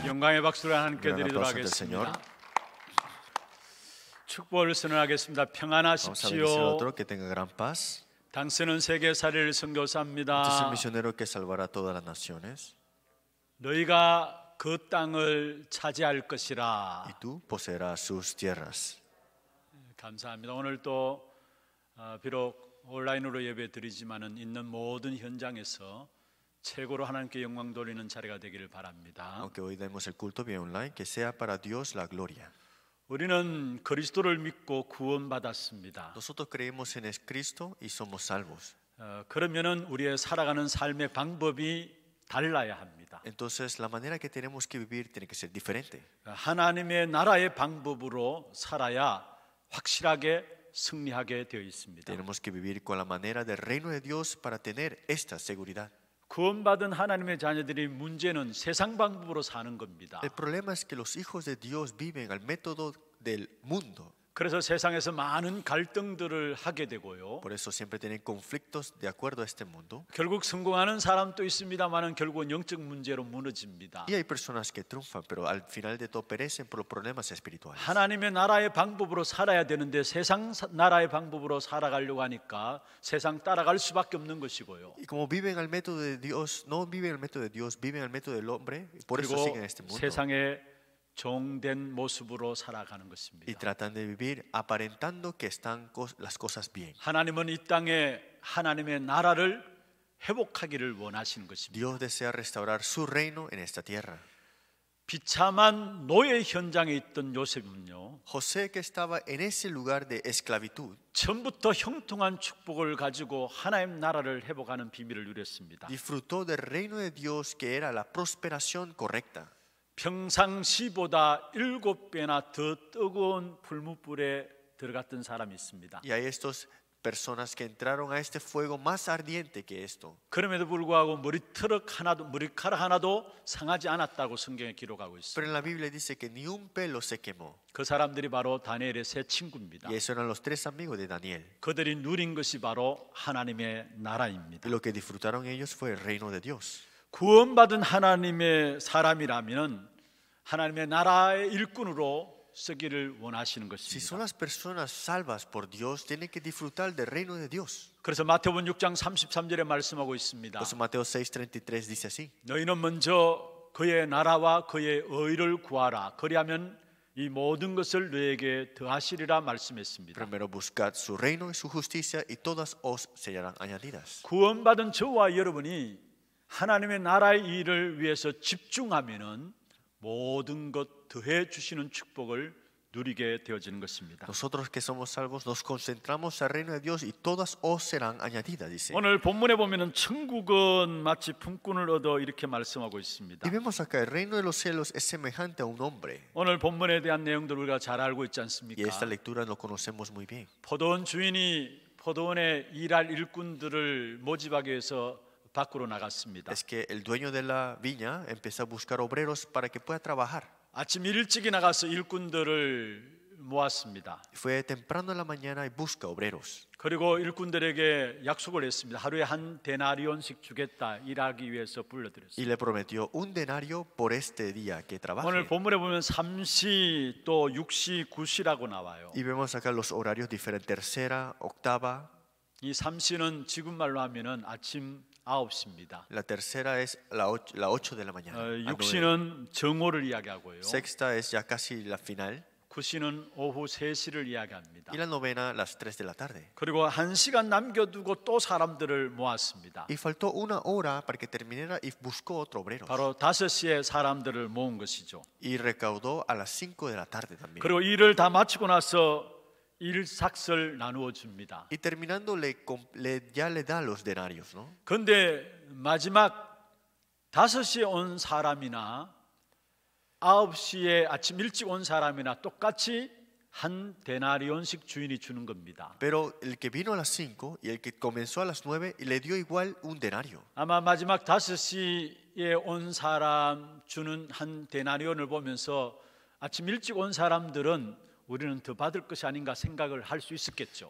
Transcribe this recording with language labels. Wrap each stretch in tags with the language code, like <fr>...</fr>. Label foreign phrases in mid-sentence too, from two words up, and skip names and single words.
<ko>영광의 박수를 하나님께</ko> <es>Gran</es> <ko>드리도록</ko> <es>aplauso del Señor.</es> <ko>하겠습니다. 축복을 선언하겠습니다.</ko> <es>Vamos a bendecir al</es> <ko>평안하십시오.</ko> <es>otro, que tenga gran paz.</es> <ko>당신은 세계살이를</ko> <es>Este es el</es> <ko>선교사입니다.</ko> <es>misionero que salvará a todas las naciones.</es> <ko>너희가 그 땅을 차지할 것이라.</ko> <es>Y tú poseerás sus tierras.</es> <ko>감사합니다. 오늘 또 비록 온라인으로 예배 드리지만은 있는 모든 현장에서 최고로 하나님께 영광 돌리는 자리가 되기를 바랍니다.</ko> <es>Aunque hoy demos el culto vía online, que sea para Dios la gloria.</es> <ko>우리는 그리스도를 믿고 구원받았습니다.</ko> <es>Nosotros creemos en Cristo y somos salvos.</es> <ko>그러면은 우리의 살아가는 삶의 방법이 달라야 합니다.</ko> <es>Entonces la manera que tenemos que vivir tiene que ser diferente.</es> <ko>하나님의 나라의 방법으로 살아야 확실하게 승리하게 되어 있습니다.</ko> <es>Tenemos que vivir con la manera del reino de Dios para tener esta seguridad.</es> <ko>구원받은 하나님의 자녀들이 문제는 세상 방법으로 사는 겁니다.</ko> <es>El problema es que los hijos de Dios viven al método del mundo.</es> <ko>그래서 세상에서 많은 갈등들을 하게 되고요.</ko> <es>Por eso siempre tienen conflictos de acuerdo a este mundo.</es> <ko>결국 성공하는 사람도 있습니다만은 결국은 영적 문제로 무너집니다.</ko> <es>Y hay personas que triunfan, pero al final de todo perecen por los problemas espirituales.</es> <ko>하나님의 나라의 방법으로 살아야 되는데 세상 나라의 방법으로 살아가려고 하니까 세상 따라갈 수밖에 없는 것이고요.</ko> <es>Y como viven al método de Dios, no viven al método de Dios, viven al método del hombre, y por eso</es> <ko>그리고</ko> <es>siguen este mundo.</es> <ko>세상의 종된 모습으로 살아가는</ko> <es>Y</es> <ko>것입니다.</ko> <es>tratan de vivir aparentando que están las cosas bien.</es> <ko>하나님은 이 땅에 하나님의 나라를 회복하기를 원하시는 것입니다.</ko> <es>Dios desea restaurar su reino en esta tierra.</es> <ko>비참한 노예 현장에 있던 요셉은요,</ko> <es>José, que estaba en ese lugar de esclavitud,</es> <ko>처음부터 형통한 축복을 가지고 하나님 나라를 회복하는 비밀을 누렸습니다.</ko> <es>disfrutó del reino de Dios, que era la prosperación correcta.</es> <ko>평상시보다 7배나 더 뜨거운 불뭇불에 들어갔던 사람이 있습니다.</ko> <es>Y hay estas personas que entraron a este fuego más ardiente que esto.</es> <ko>그럼에도 불구하고 머리카락 하나도 상하지 않았다고 성경에 기록하고</ko> <es>Pero</es> <ko>있습니다.</ko> <es>en la Biblia dice que ni un pelo se quemó.</es> <ko>그 사람들이 바로 다니엘의 세 친구입니다.</ko> <es>Y esos eran los tres amigos de Daniel.</es> <ko>그들이 누린 것이 바로 하나님의 나라입니다.</ko> <es>Y lo que disfrutaron ellos fue el reino de Dios.</es> <ko>구원받은 하나님의 사람이라면 하나님의 나라의 일꾼으로 쓰기를 원하시는</ko> <es>Si son</es> <ko>것입니다.</ko> <es>las personas salvas por Dios, tienen que disfrutar del reino de Dios.</es> <ko>그래서 마태복음 6장 33절에 말씀하고 있습니다.</ko> <es>Entonces Mateo 6:33 dice así:</es> <ko>너희는 먼저 그의 나라와 그의 의를 구하라. 그리하면 이 모든 것을 너에게 더하시리라 말씀했습니다.</ko> <es>primero buscad su reino y su justicia, y todas os serán añadidas.</es> <ko>구원받은 저와 여러분이 하나님의 나라의 일을 위해서 집중하면은 모든 것 더해 주시는 축복을 누리게 되어지는 것입니다.</ko> <es>Nosotros que somos salvos nos concentramos al reino de Dios y todas os serán añadidas, dice.</es> <ko>오늘 본문에 보면은 천국은 마치 품꾼을 얻어 이렇게 말씀하고 있습니다.</ko> <es>Y vemos acá, el reino de los cielos es semejante a un hombre.</es> <ko>오늘 본문에 대한 내용들 우리가 잘 알고 있지</ko> <es>Y</es> <ko>않습니까?</ko> <es>esta lectura lo conocemos muy bien.</es> <ko>포도원 주인이 포도원에 일할 일꾼들을 모집하기 위해서 밖으로 나갔습니다.</ko> <es>Es que el dueño de la viña empezó a buscar obreros para que pueda trabajar.</es> <ko>아침 일찍이 나가서 일꾼들을 모았습니다.</ko> <es>Fue temprano en la mañana y busca obreros.</es> <ko>그리고 일꾼들에게 약속을 했습니다. 하루에 한 데나리온씩 주겠다. 일하기 위해서</ko> <es>Y</es> <ko>불러들였습니다.</ko> <es>le prometió un denario por este día que</es> <ko>오늘</ko> <es>trabaje.</es> <ko>본문에 보면 3시 또 6시 9시라고 나와요.</ko> <es>Y vemos acá los horarios diferentes: tercera, octava.</es> <ko>이 3시는 지금 말로 하면은 아침 9시입니다.</ko> <es>La tercera es la 8 de la mañana. a 9.</es> <ko>6시는 정오를 이야기하고요.</ko> <es>Sexta es ya casi la final.</es> <ko>9시는 오후 3시를 이야기합니다.</ko> <es>Y la novena, las 3 de la tarde.</es> <ko>그리고 1시간 남겨두고 또 사람들을 모았습니다.</ko> <es>Y faltó una hora para que terminara y buscó otro obrero.</es> <ko>바로 5시에 사람들을 모은 것이죠.</ko> <es>Y recaudó a las 5 de la tarde también.</es> <ko>그리고 일을 다 마치고 나서 일삭을 나누어 줍니다.</ko> <es>Y terminando ya le da los denarios, ¿no?</es> <ko>그런데 마지막 5시에 온 사람이나 9시에 아침 일찍 온 사람이나 똑같이 한 데나리온씩 주인이 주는 겁니다.</ko> <es>Pero el que vino a las 5 y el que comenzó a las 9 y le dio igual un denario.</es> <ko>아마 마지막 5시에 온 사람 주는 한 데나리온을 보면서 아침 일찍 온 사람들은 우리는 더 받을 것이 아닌가 생각을 할 수 있었겠죠.</ko>